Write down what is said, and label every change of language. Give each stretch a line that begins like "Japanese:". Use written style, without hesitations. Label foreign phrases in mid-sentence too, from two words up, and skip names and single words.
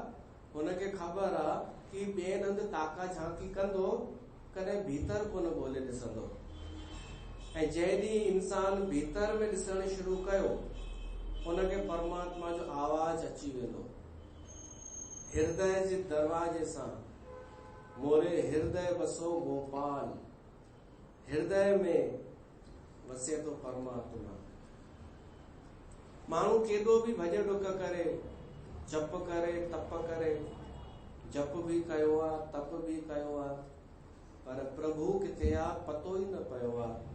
Sindhi: हुनखे ख़बर आहे कि ॿिए हंधि ताका झांकी कंदो, कॾहिं भीतर कोन ॻोल्हे ॾिसंदो। ऐं जंहिं ॾींहुं इंसान भीतर में ॾिसणु शुरू कयो, उनखे परमात्मा जो आवाज़ अची वेंदो। हृदय जे दरवाजे सां,
Hindi: मोरे हृदय बसो गोपाल,
Sindhi: हृदय में वसे थो परमात्मा। माण्हू केॾो बि भॼ डुक करे, जप करे, तप करे, जप भी कयो आहे, तप भी कयो आहे, पर प्रभु किथे आहे पतो ई न पियो आहे।